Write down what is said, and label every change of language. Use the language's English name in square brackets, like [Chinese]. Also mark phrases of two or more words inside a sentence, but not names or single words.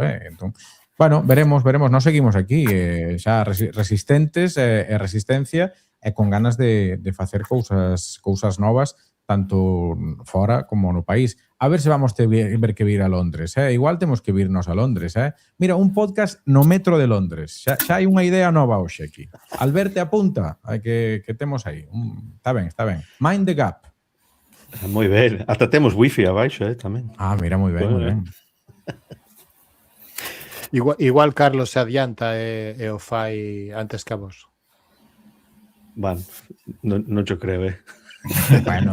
[Galician] Entón, bueno, veremos, nós seguimos aquí xa resistentes e resistencia e con ganas de facer cousas novas tanto fora como no país. A ver se vamos ter que vir a Londres. Igual temos que virnos a Londres. Mira, un podcast no metro de Londres. Xa hai unha idea nova hoxe aquí. Alberte apunta que temos aí. Está ben. [English] Mind the Gap. [Galician] Moi ben. Ata temos wifi abaixo, tamén. Mira, moi ben. Igual Carlos se adianta e o fai antes que a vos. [Spanish] Bueno, non yo creo, Bueno,